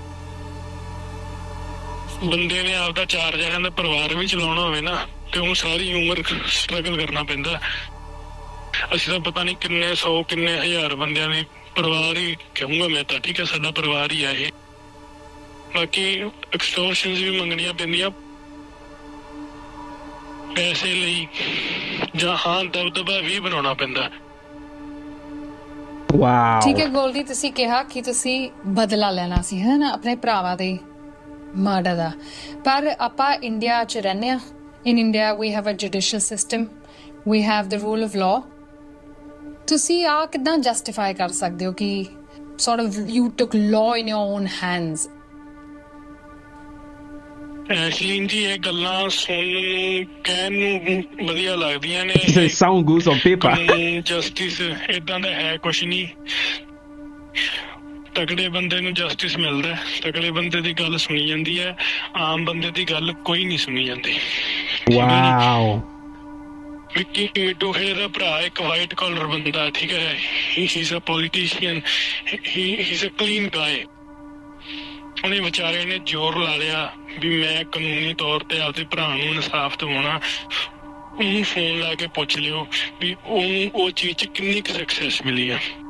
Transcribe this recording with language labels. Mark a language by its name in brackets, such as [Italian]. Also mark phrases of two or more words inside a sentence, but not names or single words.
[Punjabi] ਬੰਦੇ ਨੇ ਆਪਦਾ 4 ਜਣਿਆਂ ਦਾ ਪਰਿਵਾਰ ਵੀ ਚਲਾਉਣਾ ਹੋਵੇ ਨਾ ਤੇ ਉਹ ਸਾਰੀ ਉਮਰ ਸਟਰਗਲ ਕਰਨਾ ਪੈਂਦਾ ਅਸੀਂ ਤਾਂ ਪਤਾ ਨਹੀਂ ਕਿੰਨੇ 100 ਕਿੰਨੇ ਹਜ਼ਾਰ ਬੰਦਿਆਂ ਦੇ ਪਰਿਵਾਰ ਹੀ ਕਹੂੰਗਾ ਮੈਂ ਤਾਂ ਠੀਕ ਹੈ ਸਾਡਾ ਪਰਿਵਾਰ ਹੀ ਆ ਇਹ ਬਾਕੀ ਐਕਸਟੋਰਸ਼ਨਸ ਵੀ ਮੰਗਣੀਆਂ ਪੈਂਦੀਆਂ ਪੈਸੇ ਲਈ ਜਾਂ ਹਾਂ ਦਬਦਬਾ ਵੀ ਬਣਾਉਣਾ ਪੈਂਦਾ ਵਾਓ ਠੀਕ ਹੈ ਗੋਲਡੀ ਤੁਸੀਂ ਕਿਹਾ ਕਿ ਤੁਸੀਂ ਬਦਲਾ ਲੈਣਾ ਸੀ ਹੈ ਨਾ ਆਪਣੇ ਭਰਾਵਾਂ ਦੇ ਮਰਡਰ ਦਾ ਪਰ ਆਪਾਂ ਇੰਡੀਆ 'ਚ ਰਹਿੰਦੇ ਹਾਂ [English] in India we have a judicial system we have the rule of law [Punjabi] ਤੁਸੀਂ ਆ ਕਿੱਦਾਂ ਜਸਟੀਫਾਈ ਕਰ ਸਕਦੇ ਹੋ ਕਿ [English] sort of you took law in your own hands [Punjabi] ਐਸ਼ਲੀਨ ਜੀ ਇਹ ਗੱਲਾਂ ਸੁਣਨ ਨੂੰ ਕਹਿਣ ਨੂੰ ਵਧੀਆ ਲੱਗਦੀਆਂ ਨੇ [English] they sound good on paper [Punjabi] ਜਸਟਿਸ ਏਦਾਂ ਦਾ ਹੈ ਕੁਛ ਨਹੀਂ ਤਕੜੇ ਬੰਦੇ ਨੂੰ ਜਸਟਿਸ ਮਿਲਦਾ ਤਕੜੇ ਬੰਦੇ ਦੀ ਗੱਲ ਸੁਣੀ ਜਾਂਦੀ ਹੈ ਆਮ ਬੰਦੇ ਦੀ ਗੱਲ ਕੋਈ ਨਹੀਂ ਸੁਣੀ ਜਾਂਦੀ ਵਾਓ ਵਿੱਕੀ ਮਿੱਟੂ ਹੈ ਦਾ ਭਰਾ ਇੱਕ [English] white collar [Punjabi] ਬੰਦਾ ਠੀਕ ਹੈ [English] he is a politician he is a clean guy [Punjabi] ਉਹਨੇ ਵਿਚਾਰੇ ਨੇ ਜ਼ੋਰ ਲਾ ਲਿਆ ਵੀ ਮੈਂ ਕਾਨੂੰਨੀ ਤੌਰ ਤੇ ਆਪਦੇ ਭਰਾ ਨੂੰ ਇਨਸਾਫ ਦਿਵਾਉਣਾ ਉਹਨੂੰ ਫੋਨ ਲਾ ਕੇ ਪੁੱਛ ਲਿਓ ਵੀ ਉਹਨੂੰ ਉਹ ਚੀਜ਼ 'ਚ ਕਿੰਨੀ ਕੁ ਸਕਸੈਸ ਮਿਲੀ ਆ